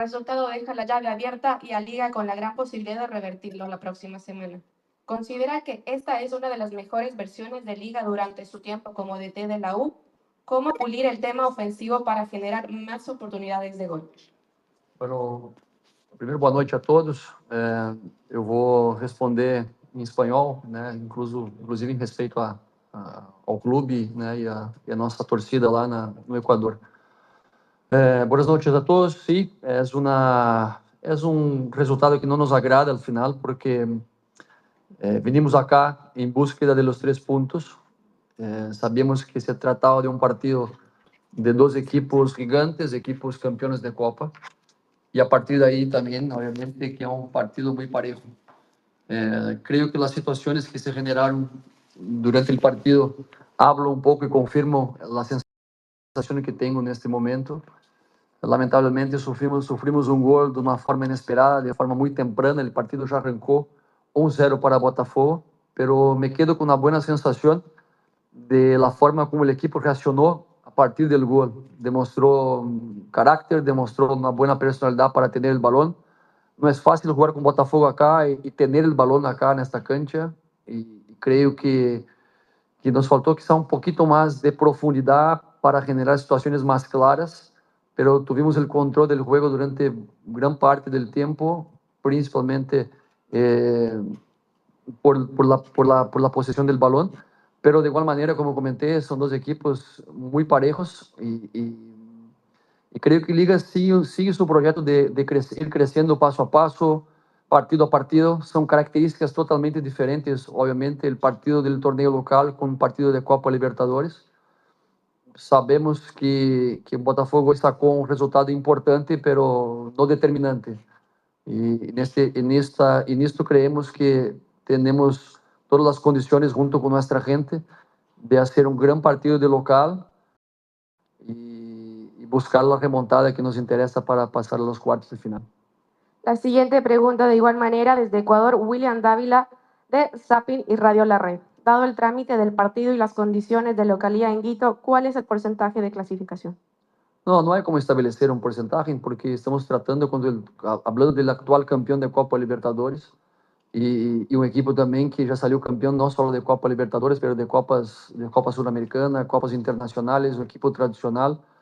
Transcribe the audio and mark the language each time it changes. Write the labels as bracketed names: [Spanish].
[Spanish] resultado deja la llave abierta y a Liga con la gran posibilidad de revertirlo la próxima semana. ¿Considera que esta es una de las mejores versiones de Liga durante su tiempo como DT de la U? ¿Cómo pulir el tema ofensivo para generar más oportunidades de gol? [Portuguese] Bueno, primeiro, boa noite a todos. Eu vou responder em espanhol, né? Inclusive em respeito ao clube, né? E a nossa torcida lá no Equador. Boas noites a todos. [Spanish] Sí, es un resultado que no nos agrada al final porque venimos acá en búsqueda de los 3 puntos. Sabíamos que se trataba de un partido de 2 equipos gigantes, equipos campeones de Copa. Y a partir de ahí también, obviamente, que es un partido muy parejo. Creo que las situaciones que se generaron durante el partido hablo un poco y confirmo la sensación que tengo en este momento. [Portuguese] Lamentavelmente sofrimos um gol de uma forma inesperada, de forma muito temprana. O partido já arrancou 1-0 para Botafogo, [Spanish] pero me quedo [Portuguese] com uma boa sensação [Spanish] de la forma [Portuguese] como o equipo reaccionou a partir do gol. Demonstrou caráter, demonstrou uma boa personalidade para ter o balão. Não é fácil jogar com Botafogo acá e ter o balão acá nesta cancha. E creio que nos faltou quizá um pouquinho mais de profundidade para generar situações mais claras. [Spanish] Pero tuvimos el control del juego durante gran parte del tiempo, principalmente por la posesión del balón, pero de igual manera, como comenté, son 2 equipos muy parejos y creo que Liga sigue su proyecto de ir creciendo paso a paso, partido a partido. Son características totalmente diferentes, obviamente, el partido del torneo local con un partido de Copa Libertadores. [Portuguese] Sabemos que Botafogo sacou um resultado importante, pero não determinante. E nisto creemos que temos todas as condições, junto com nossa gente, de fazer um grande partido de local e buscar a remontada que nos interessa para passar aos quartos de final. [Spanish] La siguiente pregunta, de igual manera, desde Ecuador, William Dávila, de Zapping y Radio La Red. Dado el trámite del partido y las condiciones de localidad en Quito, ¿cuál es el porcentaje de clasificación? [Portuguese] Não é como estabelecer um porcentagem, porque estamos tratando, hablando do atual campeão de Copa Libertadores, e um equipo também que já saiu campeão não só de Copa Libertadores, mas de Copa Sul-Americana, Copas Internacionais, um equipo tradicional.